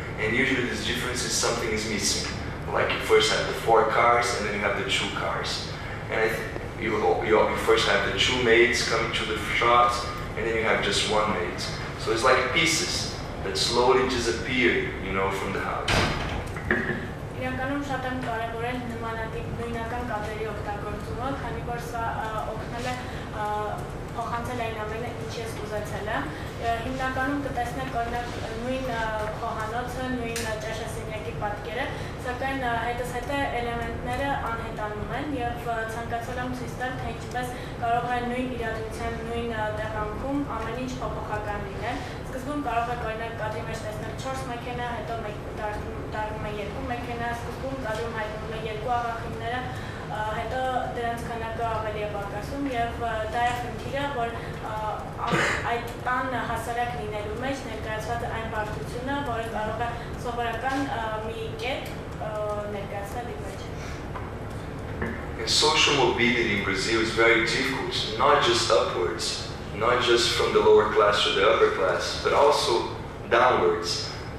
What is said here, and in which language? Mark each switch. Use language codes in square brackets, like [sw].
[en] And usually this difference is something is missing. Like you first have the 4 cars, and then you have the 2 cars. And you first have the 2 maids coming to the shot, and then you have just 1 maid. So it's like pieces that slowly disappear, you know, from the house. [hy] Իրականում շատ եմ կարևորել նմանատիպ նույնական կադրերի օգտագործումը, քանի որ սա օգնել է փոխանցել այն ամենը, ինչ ես ուզեցել եմ։ Հիմնականում կտեսնեք օրինակ նույն խոհանոցը, նույն ճաշասենյակի պատկերը, սակայն հետզհետե էլեմենտները անհետանում են եւ ցանկացել եմ ցույց տալ, թե ինչպես կարող է նույն իրադրության, նույն տեղանքում ամեն ինչ փոփոխական լինել։ Սկզբում կարող եք օրինակ կադրի մեջ տեսնել 4 մեքենա, հետո դառնում է 2 մեքենա, սկզբում կադրում հայտնվում է 2 աղախինները, հետո դրանց քանակը ավելի է պակասում եւ դա է խնդիրը, որ այդ տան հասարակ լինելու մեջ ներկայացված է այն բարդությունը, որը կարող է սովորական մի կետ ներկայացնել իր մեջ։ [en] And social mobility in Brazil is very difficult, not just upwards, not just from the lower class to the upper class, but also downwards.